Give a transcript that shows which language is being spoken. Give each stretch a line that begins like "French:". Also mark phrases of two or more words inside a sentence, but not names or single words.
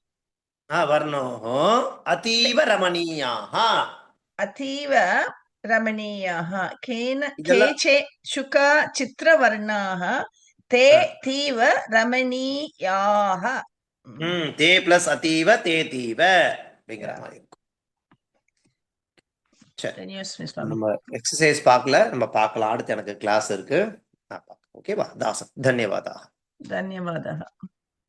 Sanskrit: अतीव रमणीयाः अतीव रमणीयाः केचे शुका चित्रवर्णाः ते तीव रमणीयाः ते प्लस अतीव ते तीव
Tamil: அப்படிங்கிற மாதிரி இருக்கும். சரி, நம்ம எக்ஸசைஸ் பார்க்கல, நம்ம பார்க்கலாம். அடுத்து எனக்கு கிளாஸ் இருக்கு. ஓகேவா தாசன்? தன்யவாதா.
Sanskrit: धन्यवादः.